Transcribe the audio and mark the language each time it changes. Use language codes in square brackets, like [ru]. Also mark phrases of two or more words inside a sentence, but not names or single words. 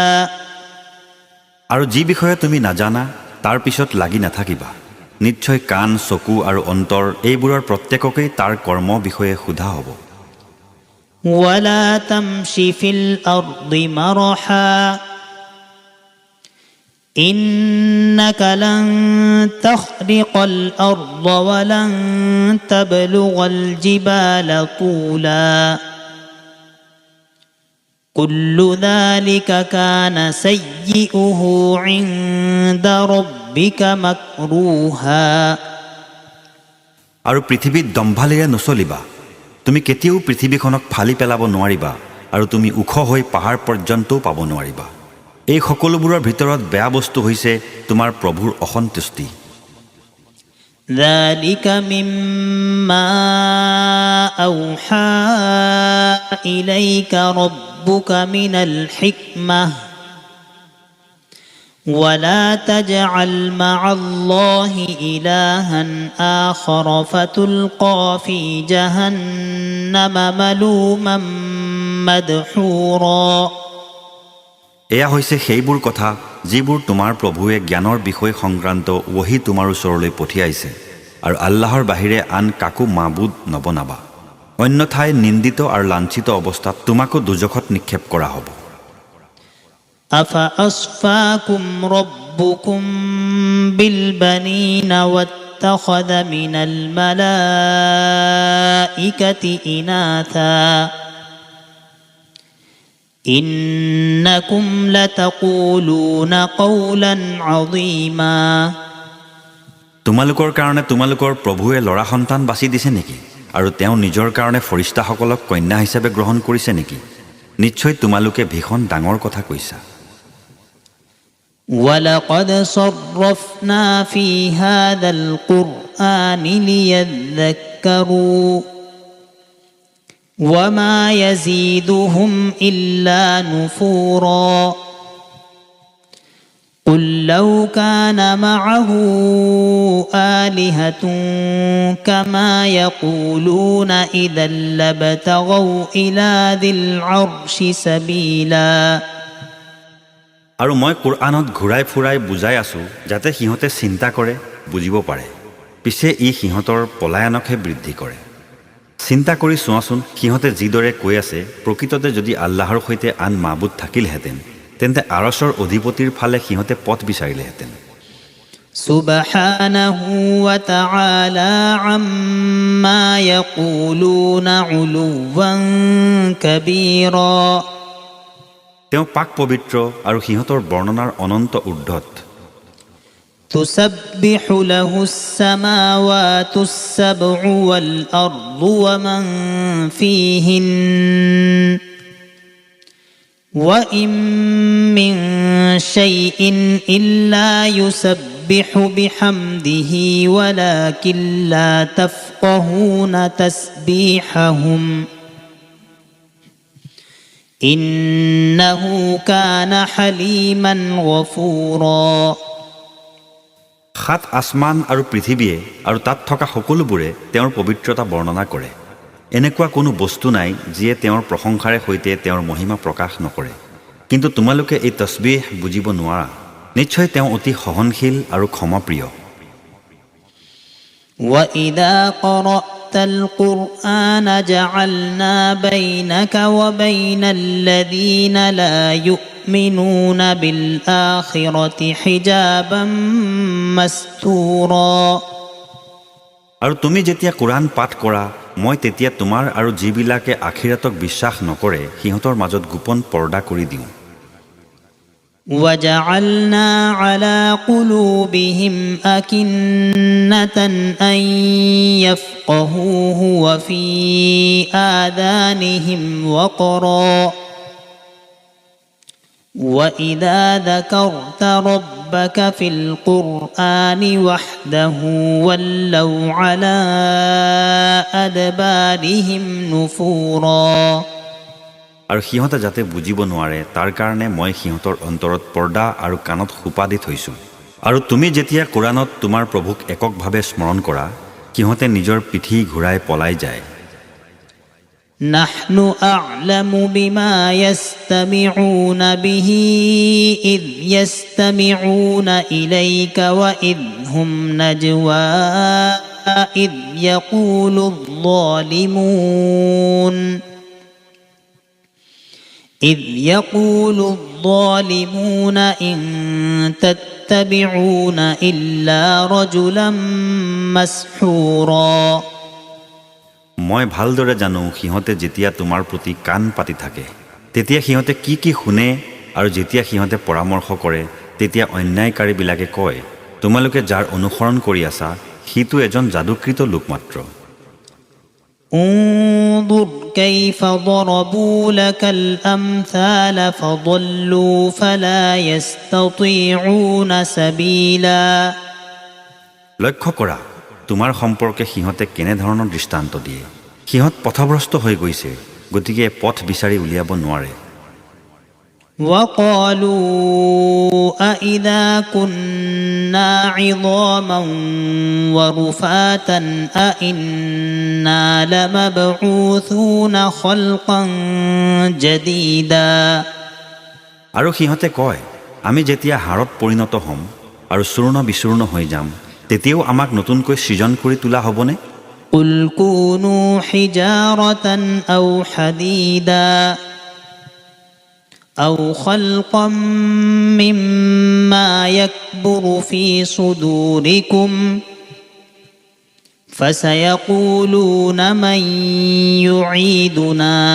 [as] আৰু যি বিষয়ে তুমি নাজানা তাৰ পিছত লাগি নাথাকিবা নিশ্চয় কাণ চকু আৰু অন্তৰ এইবোৰৰ প্ৰত্যেককেই তাৰ কৰ্ম বিষয়ে সোধা হ'ব [ar] ولا تمش في الأرض مرحا إنك لن تخرق الأرض ولن تبلغ الجبال طولا كل ذلك كان سيئه عند ربك مكروها [as] আৰু পৃথিৱীত দম্ভালিৰে নচলিবা তুমি কেতিয়াও পৃথিৱীখনক ফালি পেলাব নোৱাৰিবা আৰু তুমি ওখ হৈ পাহাৰ পৰ্যন্তও পাব নোৱাৰিবা এই সকলোবোৰৰ ভিতৰত বেয়া বস্তু হৈছে তোমাৰ প্ৰভুৰ অসন্তুষ্টি [ar] ذلك مما أوحى إليك ربك من الحكمة ولا تجعل مع الله إلها آخر فتلقى في جهنم ملوما مدحورا [as] এয়া হৈছে সেইবোৰ কথা যিবোৰ তোমাৰ প্ৰভুৱে জ্ঞানৰ বিষয় সংক্ৰান্ত ওহী তোমাৰ ওচৰলৈ পঠিয়াইছে আৰু আল্লাহৰ বাহিৰে আন কাকো মাবুদ নবনাবা অন্যথাই নিন্দিত আৰু লাঞ্ছিত অৱস্থাত তোমাকো দুজখত নিক্ষেপ কৰা হ'ব [ar] أفأصفاكم ربكم بالبنين واتخذ من الملائكة إناثا إنكم لتقولون قولا عظيما [as] তোমালোকৰ কাৰণে তোমালোকৰ প্ৰভুৱে ল'ৰা সন্তান বাছি দিছে নেকি আৰু তেওঁ নিজৰ কাৰণে ফৰিস্তাসকলক কন্যা হিচাপে গ্ৰহণ কৰিছে নেকি নিশ্চয় তোমালোকে ভীষণ ডাঙৰ কথা কৈছা [ar] ولقد صرفنا في هذا القرآن ليذكروا وما يزيدهم إلا نفورا قل لو كان معه آلهة كما يقولون إذا لابتغوا إلى ذي العرش سبيلا [as] আৰু মই কুৰআনত ঘূৰাই ফুৰাই বুজাই আছোঁ যাতে সিহঁতে চিন্তা কৰে বুজিব পাৰে পিছে ই সিহঁতৰ পলায়নকহে বৃদ্ধি কৰে চিন্তা কৰি চোৱাচোন সিহঁতে যিদৰে কৈ আছে প্ৰকৃততে যদি আল্লাহৰ সৈতে আন মাবুদ থাকিলহেঁতেন তেন্তে আৰশৰ অধিপতিৰ ফালে সিহঁতে পথ বিচাৰিলেহেঁতেন [ar] سبحانه وتعالى عما يقولون علوا كبيرا [as] তেওঁ পাক পবিত্ৰ আৰু সিহঁতৰ বৰ্ণনাৰ অনন্ত ঊৰ্ধত [ar] تسبح له السماوات السبع والأرض ومن فيهن وإن من شيء إلا يسبح بحمده ولكن لا تفقهون تسبيحهم إنه كان حليما غفورا [as] সাত আসমান আৰু পৃথিৱীয়ে আৰু তাত থকা সকলোবোৰে তেওঁৰ পবিত্ৰতা বৰ্ণনা কৰে এনেকুৱা কোনো বস্তু নাই যিয়ে তেওঁৰ প্ৰশংসাৰে সৈতে তেওঁৰ মহিমা প্ৰকাশ নকৰে কিন্তু তোমালোকে এই তসবিহ বুজিব নোৱাৰা নিশ্চয় তেওঁ অতি সহনশীল আৰু ক্ষমাপ্ৰিয় [ar] وإذا قرأت القرآن جعلنا بينك وبين الذين لا يؤمنون بالآخرة حجابا مستورا [as] আৰু তুমি যেতিয়া কোৰান পাঠ কৰা মই তেতিয়া তোমাৰ আৰু যিবিলাকে আখিৰাতক বিশ্বাস নকৰে সিহঁতৰ মাজত গোপন পৰ্দা কৰি দিওঁ [ar] وجعلنا على قلوبهم أكنة أن يفقهوه وفي آذانهم وقرا وإذا ذكرت ربك في القرآن وحده ولوا على أدبارهم نفورا [as] আৰু সিহঁতে যাতে বুজিব নোৱাৰে তাৰ কাৰণে মই সিহঁতৰ অন্তৰত পৰ্দা আৰু কাণত খোপা দি থৈছোঁ আৰু তুমি যেতিয়া কোৰানত তোমাৰ প্ৰভুক এককভাৱে স্মৰণ কৰা সিহঁতে নিজৰ পিঠি ঘূৰাই পলাই যায় [ar] نحن أعلم بما يستمعون به إذ يستمعون إليك وإذ هم نجوى إذ يقول الظالمون إن تتبعون إلا رجلا مسحورا [as] মই ভালদৰে জানো সিহঁতে যেতিয়া তোমাৰ প্ৰতি কাণ পাতি থাকে তেতিয়া সিহঁতে কি কি শুনে আৰু যেতিয়া সিহঁতে পৰামৰ্শ কৰে তেতিয়া অন্যায়কাৰীবিলাকে কয় তোমালোকে যাৰ অনুসৰণ কৰি আছা সিটো এজন যাদুকৃত লোক মাত্ৰ [ar] انظر كيف ضربوا لك الأمثال فضلوا فلا يستطيعون سبيلا [as] লক্ষ্য কৰা তোমাৰ সম্পৰ্কে সিহঁতে কেনেধৰণৰ দৃষ্টান্ত দিয়ে। সিহঁত পথভ্ৰষ্ট হৈ গৈছে, গতিকে পথ বিচাৰি উলিয়াব নোৱাৰে। [ar] وقالوا أإذا كنا عظاما ورفاتا أإنا لمبعوثون خلقا جديدا। [as] আৰু সিহঁতে কয়, আমি যেতিয়া হাড়ত পৰিণত হ'ম আৰু চূৰ্ণ বিচূৰ্ণ হৈ যাম, তেতিয়াও আমাক নতুনকৈ সৃজন কৰি তোলা হ'বনে? [ar] قل كونوا حجارة أو حديدا أو خلقا مما يكبر في صدوركم فسيقولون من يعيدنا